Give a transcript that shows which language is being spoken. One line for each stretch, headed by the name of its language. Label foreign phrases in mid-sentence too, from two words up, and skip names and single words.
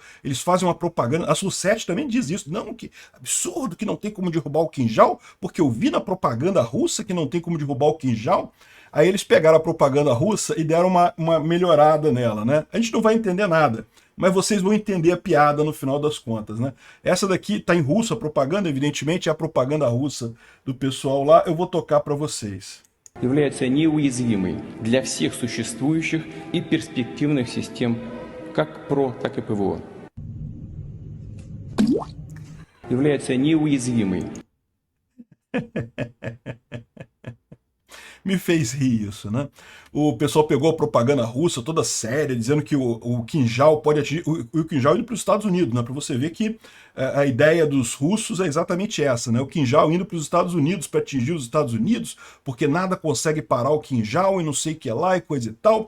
Portuguese: Eles fazem uma propaganda, a Sul-7 também diz isso. Não, que absurdo que não tem como derrubar o quinjal, porque eu vi na propaganda russa que não tem como derrubar o quinjal. Aí eles pegaram a propaganda russa e deram uma melhorada nela, né? A gente não vai entender nada, mas vocês vão entender a piada no final das contas, né? Essa daqui está em russo, a propaganda, evidentemente, é a propaganda russa do pessoal lá. Eu vou tocar para vocês.
Russian: Является неуязвимой для всех существующих и перспективных систем, как ПРО, так и ПВО. Является неуязвимой.
Portuguese: Me fez rir isso, né? O pessoal pegou a propaganda russa toda séria, dizendo que o quinjal pode atingir... O quinjal indo para os Estados Unidos, né? Para você ver que a ideia dos russos é exatamente essa, né? O quinjal indo para os Estados Unidos para atingir os Estados Unidos, porque nada consegue parar o quinjal e não sei o que lá e coisa e tal.